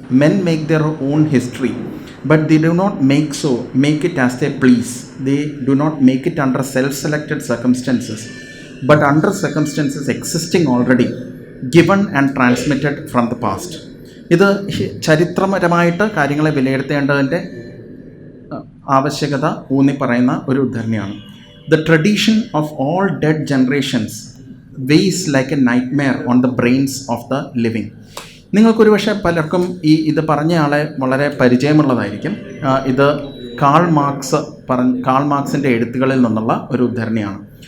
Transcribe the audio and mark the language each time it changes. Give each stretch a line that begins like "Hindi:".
English: "Men make their own history, but they do not make it as they please. They do not make it under self-selected circumstances, but under circumstances existing already, given and transmitted from the past."
Malayalam: ഇത് ചരിത്രപരമായിട്ട് കാര്യങ്ങളെ വിലയിരുത്തേണ്ടതിൻ്റെ ആവശ്യകത ഊന്നി പറയുന്ന ഒരു ഉദ്ധരണിയാണ്.
English: "The tradition of all dead generations weighs like a nightmare on the brains of the living."
Malayalam: നിങ്ങൾക്കൊരു പക്ഷേ പലർക്കും ഇത് പറഞ്ഞ ആളെ വളരെ പരിചയമുള്ളതായിരിക്കും. ഇത് കാൾ മാർക്സിൻ്റെ എഴുത്തുകളിൽ നിന്നുള്ള ഒരു ഉദ്ധരണിയാണ്.